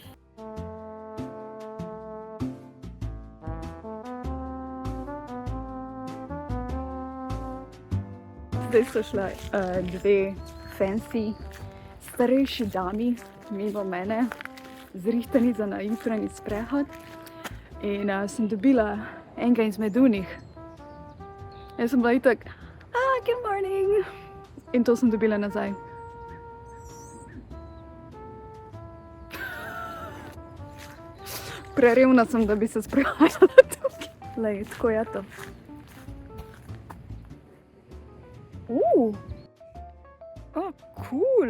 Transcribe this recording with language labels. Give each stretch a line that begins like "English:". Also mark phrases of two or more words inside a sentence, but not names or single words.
Slovenian: Zdaj so šla dve fancy starejši dami mimo mene, zrihtani za na jutranji sprehod. In sem dobila enega izmed unih. Jaz sem bila itak,
English: good morning.
Slovenian: In to sem dobila nazaj. Prerevna sem, da bi se sprehajala tukaj. Lej, tako je to. Cool.